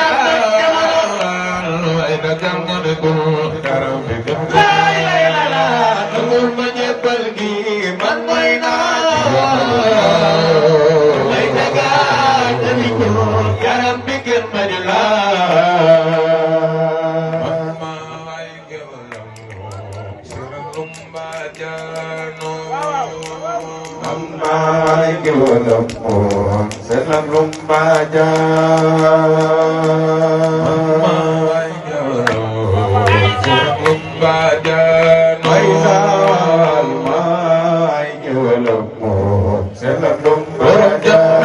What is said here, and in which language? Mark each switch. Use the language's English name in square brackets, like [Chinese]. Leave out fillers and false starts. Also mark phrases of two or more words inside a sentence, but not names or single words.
[Wolof] dakar nga ne ko yaram bi kenn la ma jébal gi man may naa ci yow ay dakar nga ne ko yaram bi kenn bañu la [Spanish] Ay que bueno, se la rumba ya. Ay que bueno, se la rumba ya. Ay salma, ay que bueno, se la rumba ya.